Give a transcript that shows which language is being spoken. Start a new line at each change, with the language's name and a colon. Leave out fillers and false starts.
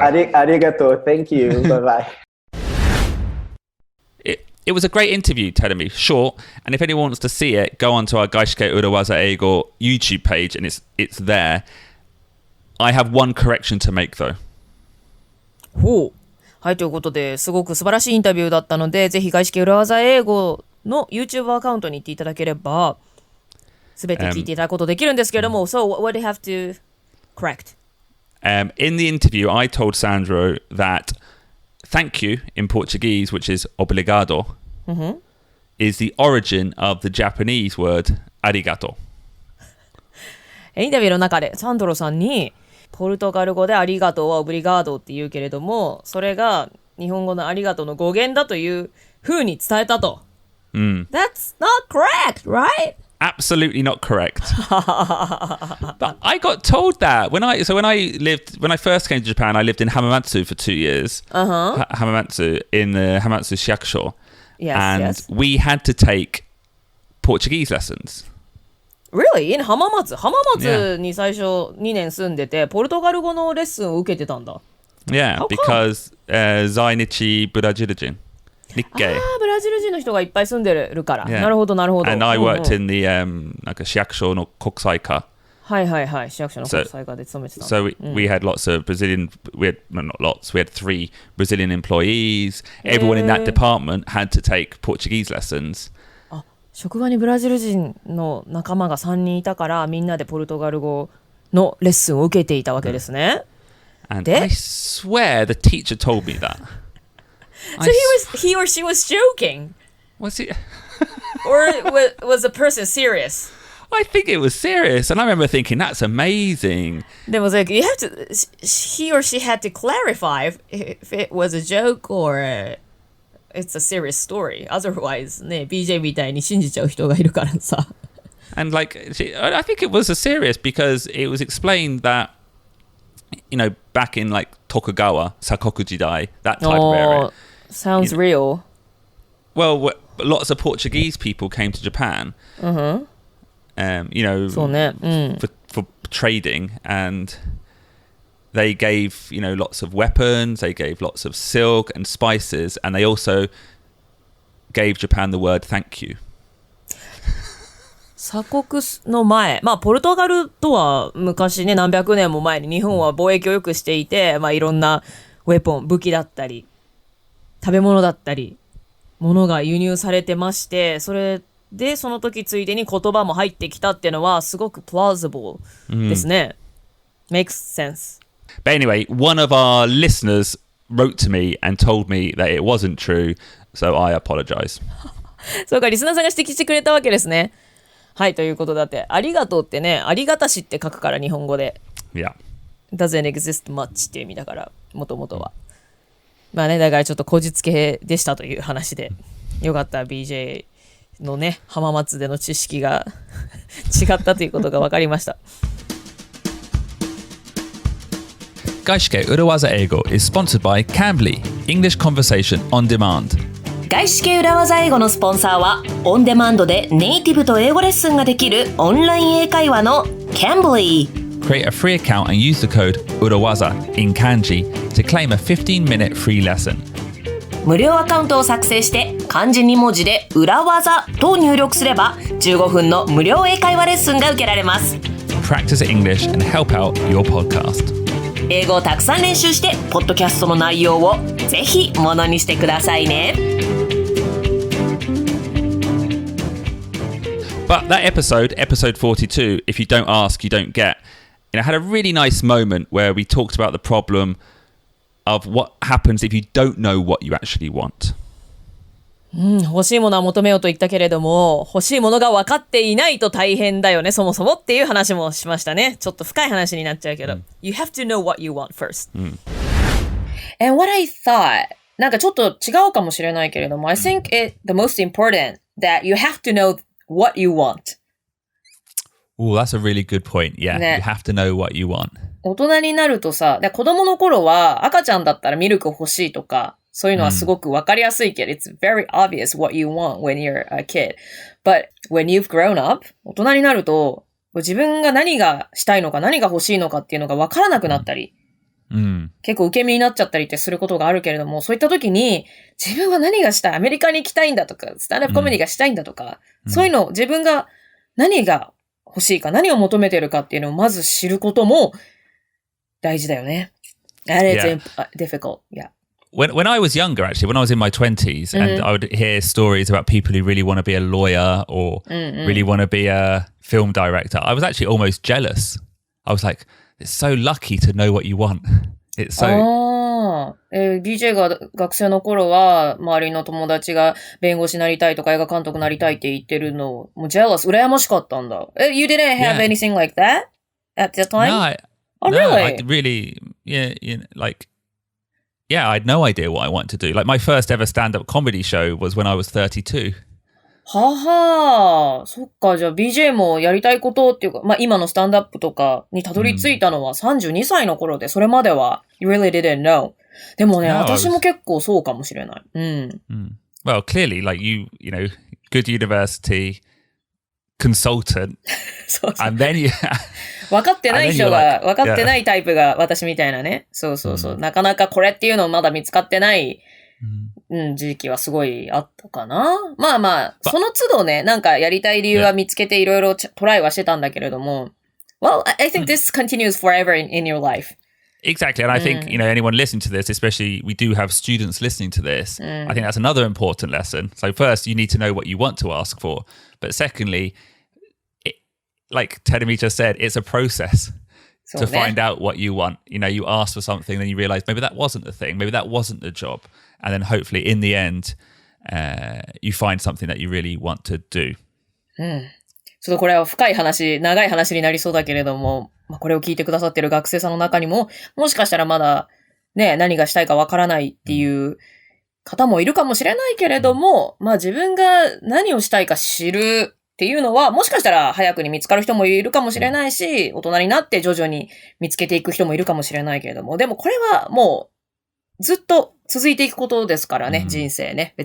English: arigato. Thank you. Bye-bye. It was a great interview, Terumi. Short, and if anyone wants to see it, go onto our 外資系裏技英語 YouTube page, and it's there. I have one correction to make, though.
Japanese: ほう。はい、ということで、すごく素晴らしいインタビューだったので、ぜひ外資系裏技英語の YouTube アカウントに行っていただければ、すべて聞いていただくことできるんですけれども、
English: So, what do you have to correct? In the interview, I told Sandro that thank you in Portuguese, which is obrigado, is the origin of the Japanese word arigato.
Japanese: インタビューの中でサンドロさんにポルトガル語でありがとうはオブリガードって言うけれども、それが日本語のありがとうの語源だという風に伝えたと。
English: That's not correct, right? Absolutely not correct. But I got told that when I first came to Japan, I lived in Hamamatsu for 2 years. Hamamatsu in the Hamamatsu Shiakusho. Yes, and yes. we had to take Portuguese lessons. Really? In
Japanese: 浜松に最初2年住んでて、ポルトガル語のレッスンを受けてたんだ。
English: Yeah, How come? because Zainichi Brazilian. Nikkei.
Japanese: ブラジル人の人がいっぱい住んでるから。
English: Yeah.
Japanese: なるほど、なるほど。 And I worked in the なんか市役所の国際課。はいはいはい。市役所の国際課で勤めてた。
English: So we had lots of Brazilian, not lots, we had 3 Brazilian employees. Everyone in that department had to take Portuguese lessons.
Japanese: 職場にブラジル人の仲間が3人いたから、みんなでポルトガル語のレッスンを受けていたわけですね。
English: And I swear the teacher told me that. So he or she was joking? Was it? Or was the person serious? I think it was serious. And I remember thinking, that's amazing. でもyou have to, he or she had to clarify if it was a joke or it's a serious story.
Japanese: Otherwise, ね、BJ みたいに信じちゃう人がいるからさ。
English: And I think it was a serious because it was explained that, back in like Tokugawa, Sakoku Jidai, that type of area. Sounds real. Well, lots of Portuguese people came to Japan. For trading, and they gave lots of weapons, they gave lots of silk and spices, and they also gave Japan the word thank you.
Japanese: 鎖国の前、ポルトガルとは昔ね、何百年も前に日本は貿易をよくしていて、いろんなウェポン、武器だったり食べ物だったり物が輸入されてまして、それでその時ついでに言葉も入ってきたっていうのはすごく plausible ですね。
English: Makes sense. But anyway, one of our listeners wrote to me and told me that it wasn't true, so I apologize.
Japanese: そうか、リスナーさんが指摘してくれたわけですね。はい、ということだって、ありがとうってね、ありがたしって書くから日本語で。で、
English: Yeah. doesn't exist much
Japanese: っていう意味だから、もともとは。まあね、だからちょっとこじつけでしたという話で、よかった BJ のね、浜松での知識が違ったということが分かりました。
English: 外資系裏技英語 is sponsored by Cambly English Conversation on Demand。
Japanese: 外資系裏技英語のスポンサーは、オンデマンドでネイティブと英語レッスンができるオンライン英会話の Cambly。Create
English: a free account and use the code URAWAZA in kanji to claim a 15-minute free lesson。
Japanese: 無料アカウントを作成して漢字2文字で裏技と入力すれば15分の無料英会話レッスンが受けられます。
English: Practice English and help out your podcast。
Japanese: 英語をたくさん練習してポッドキャストの内容をぜひものにしてくださいね。
English: But that episode 42, if you don't ask, you don't get, had a really nice moment where we talked about the problem of what happens if you don't know what you actually want。
Japanese: 欲しいものは求めようと言ったけれども、欲しいものが分かっていないと大変だよね、そもそもっていう話もしましたね。ちょっと深い話になっちゃうけど。
English: You have to know what you want first.And what I thought,
Japanese: なんかちょっと違うかもしれないけれども、
English: I think the most important that you have to know what you want. Oh, that's a really good point. Yeah, you have to know what you want.
Japanese: 大人になるとさ、子供の頃は赤ちゃんだったらミルク欲しいとか、そういうのはすごくわかりやすいけど、
English: it's very obvious what you want when you're a kid. But when you've grown up,
Japanese: 大人になると、自分が何がしたいのか、何が欲しいのかっていうのがわからなくなったり、結構受け身になっちゃったりってすることがあるけれども、そういった時に、自分は何がしたい、アメリカに行きたいんだとか、スタンダップコメディがしたいんだとか、そういうのを自分が何が欲しいか、何を求めてるかっていうのをまず知ることも大事だよね。
English: And it's difficult, yeah.When I was younger, actually, when I was in my 20s, and I would hear stories about people who really want to be a lawyer or really want to be a film director, I was actually almost jealous. I was like, it's so lucky to know what you want. It's so...
Japanese: BJ が学生の頃は、周りの友達が弁護士になりたいとか映画監督になりたいって言ってるの、もう jealous、羨ましかったんだ。
English: You didn't have anything like that at that time? No, I really, I had no idea what I wanted to do. Like my first ever stand-up comedy show was when I was 32.
Japanese: ははー、そっか、じゃあ BJ もやりたいことっていうか、まあ今のスタンダップとかにたどり着いたのは32歳の頃で、それまでは
English: you really didn't know.
Japanese: でもね、私も結構そうかもしれない。
English: Well, clearly, like you know, good university, consultant,
Japanese: そうそう。
English: and then you...
Japanese: 分かってない人が、分かってないタイプが私みたいなね。そうそうそう。なかなかこれっていうのまだ見つかってない、時期はすごいあったかな。まあまあ、その都度ね、なんかやりたい理由は見つけていろいろトライはしてたんだけれども。
English: Well, I think this continues forever in your life. Exactly. And I think, anyone listening to this, especially we do have students listening to this, I think that's another important lesson. So first, you need to know what you want to ask for. But secondly, like Tedemi just said, it's a process to find out what you want. You ask for something, then you realize maybe that wasn't the thing, maybe that wasn't the job. And then hopefully in the end, you find something that you really want to do.
Japanese: ちょっとこれは深い話、長い話になりそうだけれども、まあ、これを聞いてくださっている学生さんの中にも、もしかしたらまだね、何がしたいかわからないっていう方もいるかもしれないけれども、まあ自分が何をしたいか知るっていうのは、もしかしたら早くに見つかる人もいるかもしれないし、大人になって徐々に見つけていく人もいるかもしれないけれども、でもこれはもうずっと続いていくことですからね、人生ね。